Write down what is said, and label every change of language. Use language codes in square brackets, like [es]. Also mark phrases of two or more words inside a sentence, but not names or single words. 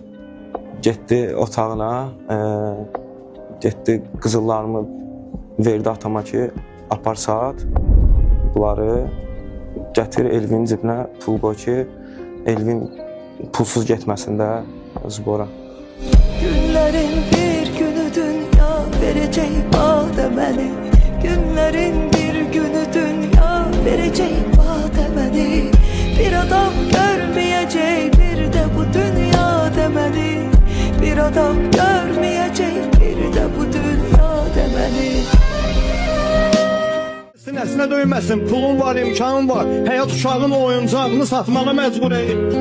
[az] Getdi otağına, getdi qızıllarımı verdi atama ki apar saat. Bunları gətir Elvinin cibinə pul qoy ki Elvin pulsuz getməsin də zbora. [tr] Günlerin bir günü dünya verecek bademeni. Günlerin bir günü dünya verecek bademeni. Bir adam görmeyecek bir de bu dünya demeni. Bir adam görmeyecek bir de bu dünya demeni. [az] Sinəsinə döyməsin, pulun var, imkanın var. Həyat uşağın oyuncağını satmağa məcbur edir.